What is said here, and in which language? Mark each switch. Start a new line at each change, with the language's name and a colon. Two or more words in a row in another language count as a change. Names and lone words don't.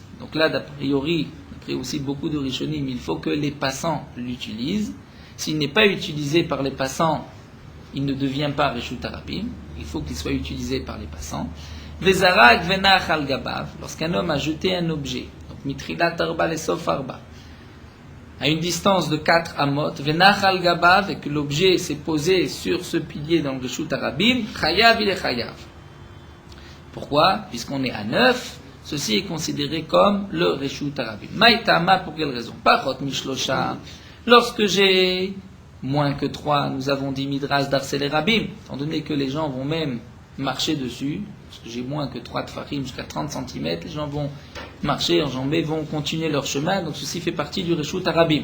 French: Donc là, d'a priori, d'après aussi beaucoup de Rishonim, il faut que les passants l'utilisent. S'il n'est pas utilisé par les passants, il ne devient pas
Hebrew: רשות הרבים,
French: il faut qu'il soit utilisé par les passants.
Hebrew: וזרק ונח על גביו,
French: lorsqu'un homme a jeté un objet, donc
Hebrew: מתוך ארבע לסוף ארבע,
French: à une distance de 4 amot,
Hebrew: ונח על גביו,
French: et que l'objet s'est posé sur ce pilier dans le
Hebrew: רשות הרבים,
French: chayav il est chayav. Pourquoi? Puisqu'on est à 9, ceci est considéré comme le
Hebrew: רשות הרבים.
French: Maïtama, pour quelle raison?
Hebrew: פחות משלשה,
French: lorsque j'ai moins que 3, nous avons dit Midras d'Arsel Rabim, étant donné que les gens vont même marcher dessus, parce que j'ai moins que 3 Tfachim jusqu'à 30 cm, les gens vont marcher, enjamber, vont continuer leur chemin, donc ceci fait partie du
Hebrew: רשות הרבים.